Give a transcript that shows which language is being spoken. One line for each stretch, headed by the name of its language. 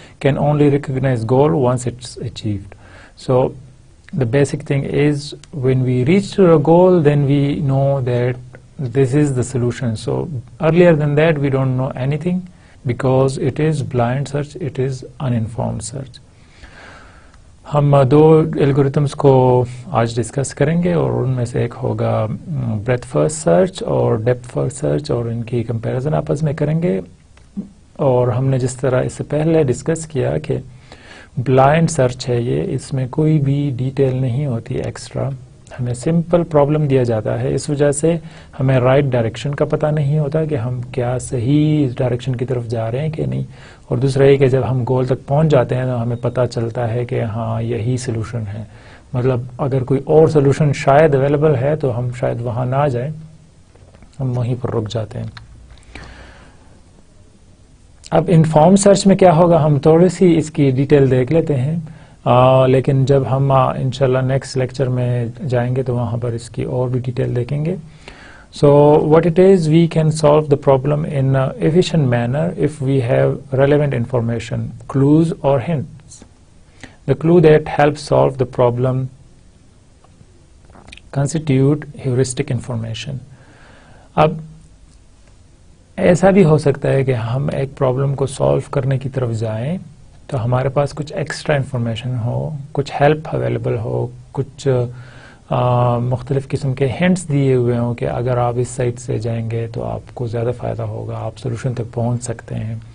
English: Can only recognize goal once it's achieved. So the basic thing is when we reach to a goal, then we know that this is the solution. So earlier than that we don't know anything, because it is blind search, it is uninformed search.
Urdu: ہم دو algorithms کو آج discuss کریں گے، اور ان میں سے ایک ہوگا بریتھ فرسٹ سرچ اور ڈیپتھ فرسٹ سرچ، اور ان کی کمپیریزن آپس میں کریں گے. اور ہم نے جس طرح اس سے پہلے ڈسکس کیا کہ بلائنڈ سرچ ہے یہ، اس میں کوئی بھی ڈیٹیل نہیں ہوتی ایکسٹرا، ہمیں سمپل پرابلم دیا جاتا ہے، اس وجہ سے ہمیں رائٹ ڈائریکشن کا پتہ نہیں ہوتا کہ ہم کیا صحیح ڈائریکشن کی طرف جا رہے ہیں کہ نہیں. اور دوسرا یہ کہ جب ہم گول تک پہنچ جاتے ہیں تو ہمیں پتہ چلتا ہے کہ ہاں یہی سلوشن ہے، مطلب اگر کوئی اور سلوشن شاید اویلیبل ہے تو ہم شاید وہاں نہ جائیں، ہم وہیں پر رک جاتے ہیں. اب انفارم سرچ میں کیا ہوگا، ہم تھوڑی سی اس کی ڈیٹیل دیکھ لیتے ہیں، لیکن جب ہم انشاءاللہ نیکسٹ لیکچر میں جائیں گے تو وہاں پر اس کی اور بھی ڈیٹیل دیکھیں گے.
English: So what it is, we can solve the problem in an efficient manner if we have relevant information, clues or hints. The clue that helps solve the problem constitute heuristic information.
Urdu: اب ایسا بھی ہو سکتا ہے کہ ہم ایک problem کو solve کرنے کی طرف جائیں تو ہمارے پاس کچھ ایکسٹرا انفارمیشن ہو، کچھ ہیلپ اویلیبل ہو، کچھ مختلف قسم کے ہنٹس دیے ہوئے ہوں کہ اگر آپ اس سائٹ سے جائیں گے تو آپ کو زیادہ فائدہ ہوگا، آپ سولوشن تک پہنچ سکتے ہیں.